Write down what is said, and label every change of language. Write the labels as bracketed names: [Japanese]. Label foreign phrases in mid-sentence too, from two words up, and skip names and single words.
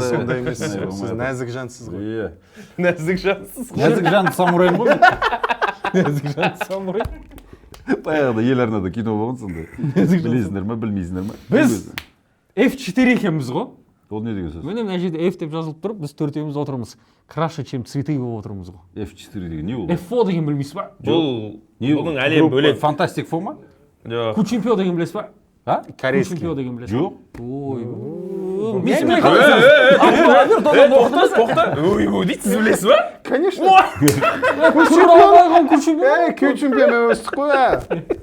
[Kazakh] сіз сондай емессіз. Сіз нәзік жансыз ғой. Нәзік жансыз. Нәзік жанды самурайым ғой. Нәзік жанды самурай. Баяғыда ел арнада кино болған сондай. Білесіңдер ме, білмейсіңдер ме? Біз F4 екенбіз ғой. Ол не деген сөз? Міне мына жерде F деп жазылып тұрып, біз төртеуміз отырмыз. [Russian] Краше, чем цветы [Kazakh] болып отырмыз ғой. F4 деген не ол? F4 деген білмейсіз ба? Бұның әлем бөлек. Фантастик фо ма? Жоқ. Кучемпио деген білесіз ба? А? Кучемпио деген білесіз ба? Жоқ. Ой. Тоқта. Ой, дейсіз білесіз ба? Конечно. Кючемпио мен өстік қой.